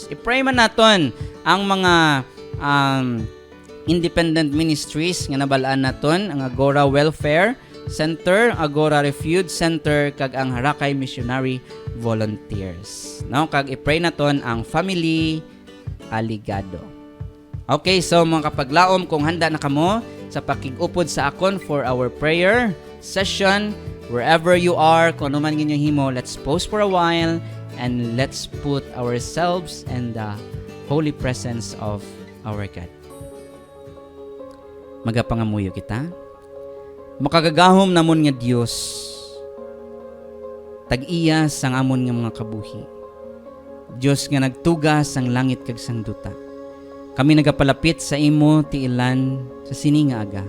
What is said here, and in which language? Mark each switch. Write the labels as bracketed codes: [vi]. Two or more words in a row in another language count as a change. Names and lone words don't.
[hil] I-pray man naton ang mga [en] independent ministries [hil] nga nabalaan naton, ang Agora Welfare Center, Agora Refuge Center kag ang Harakay Missionary Volunteers. No, kag i-pray naton ang family Aligado. [en] Okay, so [hil] mga kapaglaom, kung handa na kamo sa pakig-upod sa akon [en] for our prayer session, wherever you are, [hil] kung ano man ginyo himo, [en] let's pause for a while and let's put ourselves in the holy presence of our God. [hil] Magapangamuyo kita. Makagagahom namon nga Dios, tag-iya sang amon nga mga kabuhi. Dios nga nagtugas sang langit kag sang duta. Kami nagapalapit sa imo ti ilan sa sini nga aga.